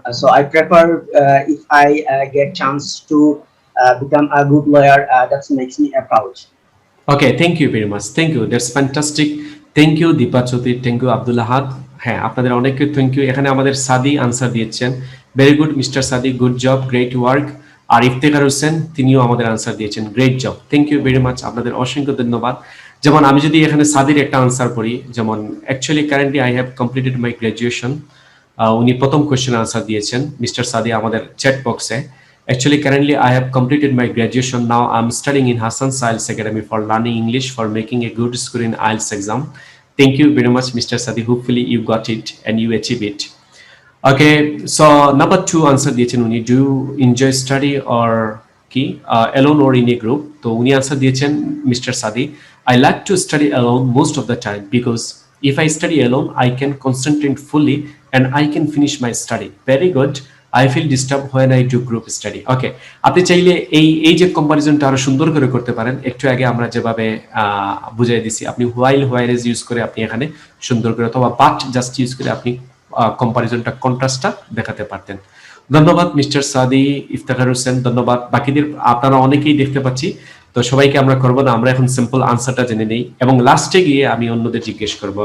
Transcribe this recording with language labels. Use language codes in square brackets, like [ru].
[en] So I prefer if I get chance to become a good lawyer, that makes me proud. Okay, thank you very much, thank you, that's fantastic. Thank you Dipa Chowdhury, thank you Abdul Ahad. [bn] হ্যাঁ, আপনাদের অনেককে thank you. এখানে আমাদের সাদি answer দিয়েছেন, [en] Very good mister Sadi, good job, great work. [bn] আর ইফতেখার হোসেন, তিনিও আমাদের আনসার দিয়েছেন, [en] great job, thank you very much, [bn] আপনাদের অসংখ্য ধন্যবাদ। যেমন আমি যদি এখানে সাদির একটা আনসার করি, যেমন [en] actually currently I have completed my graduation, [bn] উনি প্রথম কোয়েশ্চেন আনসার দিয়েছেন মিস্টার সাদি আমাদের চ্যাট বক্সে। [en] Actually, currently I have completed my graduation. Now I'm studying in Hassan IELTS Academy for learning English, for making a good score in IELTS exam. Thank you very much, Mr. Sadi. Hopefully you got it and you achieve it. Okay, so number 2 answer [bn] দিয়েছেন উনি, [en] do you enjoy study or কি alone or in a group? [bn] তো উনি answer দিয়েছেন mister সাদি, [en] I like to study alone most of the time, because if I study alone I can concentrate fully and I can finish my study. Very good. I feel disturbed when I do group study. [bn] Okay, আপনি চাইলে এই যে কম্পারিজনটা আরো সুন্দর করে করতে পারেন। একটু আগে আমরা যেভাবে বুঝিয়ে দিছি, আপনি হোয়াইল হোয়াইলেজ ইউজ করে আপনি এখানে সুন্দর করে, অথবা বাট জাস্ট ইউজ করে আপনি কম্পারিজনটা, কন্ট্রাস্টটা দেখাতে পারতেন। ধন্যবাদ মিস্টার সাদি, ইফতেখার হোসেন, ধন্যবাদ। বাকিদের আপনারা অনেকেই দেখতে পাচ্ছি, তো সবাইকে আমরা করবো না, আমরা এখন সিম্পল আনসারটা জেনে নেই এবং লাস্টে গিয়ে আমি অন্যদের জিজ্ঞেস করবো।